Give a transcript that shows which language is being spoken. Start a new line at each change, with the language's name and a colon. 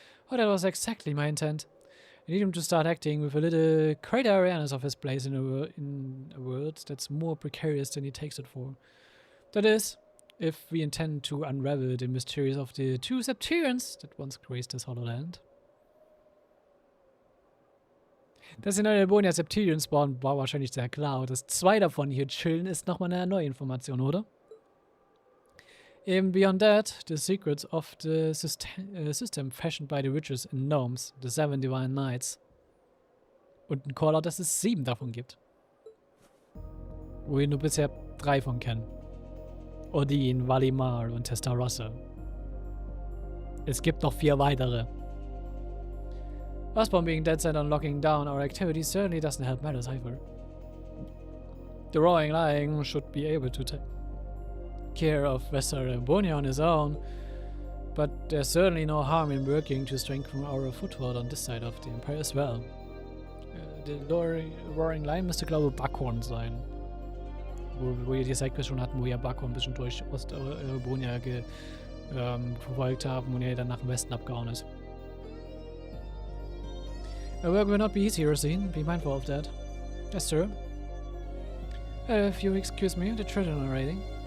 English: Oh, that was exactly my intent. I need him to start acting with a little greater awareness of his place in a world that's more precarious than he takes it for. That is, if we intend to unravel the mysteries of the two Septurians that once graced this hollow land.
German: Dass in Albonia Septurians spawnen, war wahrscheinlich sehr klar. Und dass zwei davon hier chillen, ist nochmal eine neue Information, oder?
English: Even beyond that, the secrets of the system fashioned by the witches and gnomes, the seven divine knights.
German: Und ein Callout, dass es 7 davon gibt. Wo wir nur bisher 3 von kennen. Odin, Valimar und Testarossa. Es gibt noch 4 weitere.
English: Us being dead set on locking down our activities certainly doesn't help matters either. The roaring lion should be able to take care of Western Albonia on his own, but there's certainly no harm in working to strengthen our foothold on this side of the Empire as well. The roaring lion
German: müsste, glaube ich, Buckhorn sein. Wo wir die Sidequest schon hatten, wo ja Buckhorn ein bisschen durch Ost-Albonia verfolgt haben und er dann nach dem Westen abgehauen ist.
English: Our work will not be easy, Rosine. Be mindful of that. Yes, sir. If you excuse me, the children are waiting.